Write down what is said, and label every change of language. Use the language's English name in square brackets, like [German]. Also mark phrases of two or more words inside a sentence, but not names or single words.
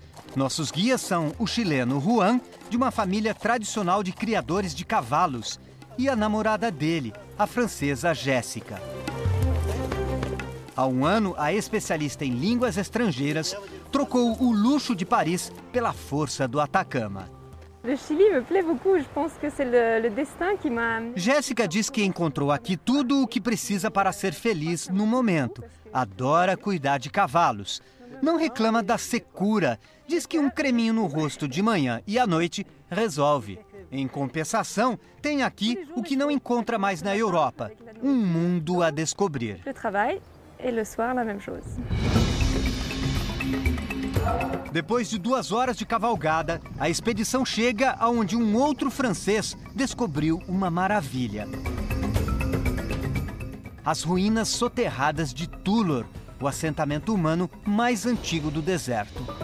[Portuguese] Nossos guias são o chileno Juan, de uma família tradicional de criadores de cavalos, e a namorada dele, a francesa Jéssica. Há um ano, a especialista em línguas estrangeiras trocou o luxo de Paris pela força do Atacama. [French] Le Chili me plaît beaucoup, je pense que c'est le destin qui m'a... [Portuguese] Jéssica diz que encontrou aqui tudo o que precisa para ser feliz no momento. Adora cuidar de cavalos. Não reclama da secura. Diz que um creminho no rosto de manhã e à noite resolve. Em compensação, tem aqui o que não encontra mais na Europa. Um mundo a descobrir. [French] Le travail et le soir la même chose. [Portuguese] Depois de 2 horas de cavalgada, a expedição chega aonde um outro francês descobriu uma maravilha. As ruínas soterradas de Toulor, o assentamento humano mais antigo do deserto.